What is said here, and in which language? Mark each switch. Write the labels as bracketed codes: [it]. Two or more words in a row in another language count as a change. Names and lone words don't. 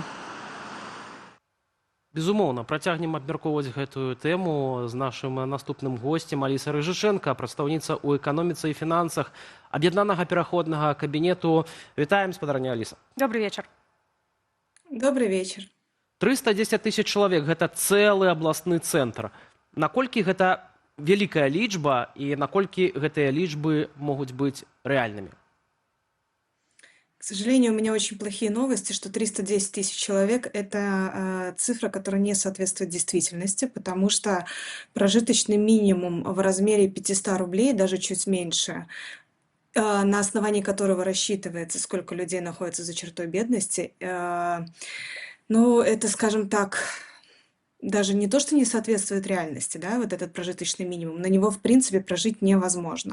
[be] Безумоўна, працягнем абмяркоўваць гэтую тэму з нашым наступным госцем Алісай Рыжышэнка, прадстаўніца ў эканоміцы і фінансах Аб'яднанага пераходнага кабінету. Вітаем, спадарня Аліса. Добрый вечар. Добрый вечар. 310 тысяч чалавек – гэта цэлы абласны цэнтр. Наколькі гэта вялікая лічба і наколькі гэтыя лічбы могуць быць рэальнымі? [ru] К сожалению, у меня очень плохие новости, что 310 тысяч человек – это цифра, которая не соответствует действительности, потому что прожиточный минимум в размере 500 рублей, даже чуть меньше, на основании которого рассчитывается, сколько людей находится за чертой бедности, ну, это, скажем так, даже не то, что не соответствует реальности, да, вот этот прожиточный минимум, на него, в принципе, прожить невозможно.